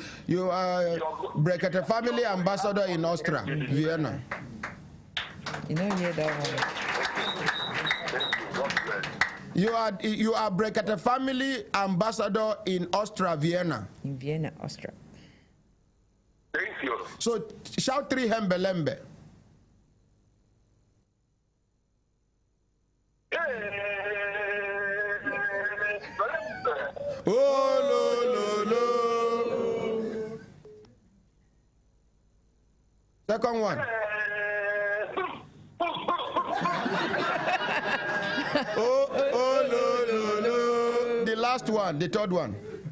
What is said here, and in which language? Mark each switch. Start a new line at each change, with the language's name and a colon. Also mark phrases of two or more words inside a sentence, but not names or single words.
English: You are Brekete Family ambassador in Austria, Vienna. You know, hear that one. You are Brekete Family ambassador in Austria, Vienna. In Vienna, Austria. Thank you. So shout 3 hembelembe. Oh, lo, lo, lo. Second one. Oh, lo, lo, lo. The last one, the third one.